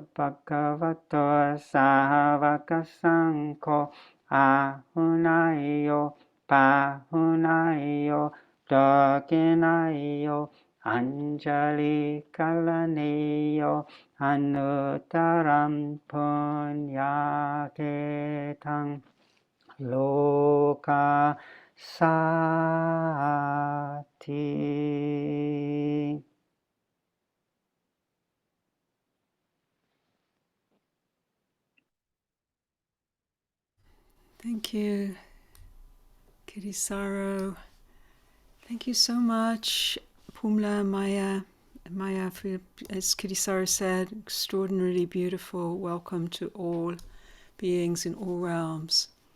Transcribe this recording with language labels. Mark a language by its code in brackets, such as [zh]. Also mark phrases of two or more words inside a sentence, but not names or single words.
[pi] Bhagavato Savakasanko Ahunayo Pahunayo Dakinayo Anjali Kalaneyo Anuttaram Punyaketang Loka Sati. [en] Thank you, Kittisaro. Thank you so much, Pumla, Maya, for, as Kittisaro said, extraordinarily beautiful welcome to all beings in all realms.